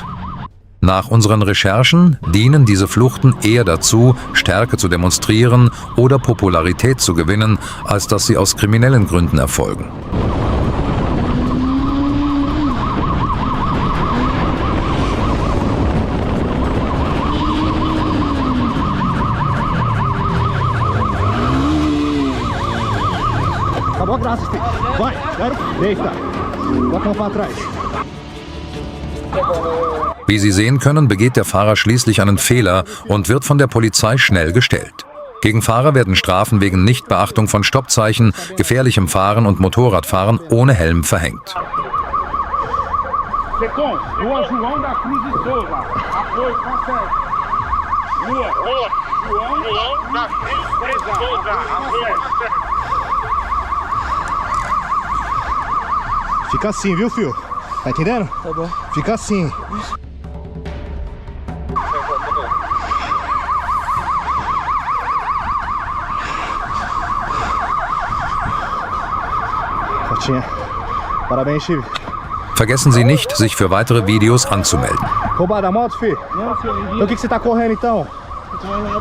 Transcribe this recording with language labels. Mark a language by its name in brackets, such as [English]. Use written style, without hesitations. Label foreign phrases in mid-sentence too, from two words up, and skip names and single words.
[German] Nach unseren Recherchen dienen diese Fluchten eher dazu, Stärke zu demonstrieren oder Popularität zu gewinnen, als dass sie aus kriminellen Gründen erfolgen. [Portuguese] Acabou a graça, Steve. Vai, garoto. Deita. Bota a mão para trás. [German] Wie Sie sehen können, begeht der Fahrer schließlich einen Fehler und wird von der Polizei schnell gestellt. Gegen Fahrer werden Strafen wegen Nichtbeachtung von Stoppzeichen, gefährlichem Fahren und Motorradfahren ohne Helm verhängt. [Portuguese] Secom, Rua João da Cruz de Souza. Apoio, consegue. Rua João da Cruz de Souza. Apoio, consegue. Fica assim, viu, filho? Tá entendendo? Tá bom. Fica assim. Fotinha. Parabéns, Chibi. [German] Vergessen Sie nicht, sich für weitere Videos anzumelden. [Portuguese] Roubada a moto, filho? Não, senhor, Então o que você tá correndo então? eu tô lá.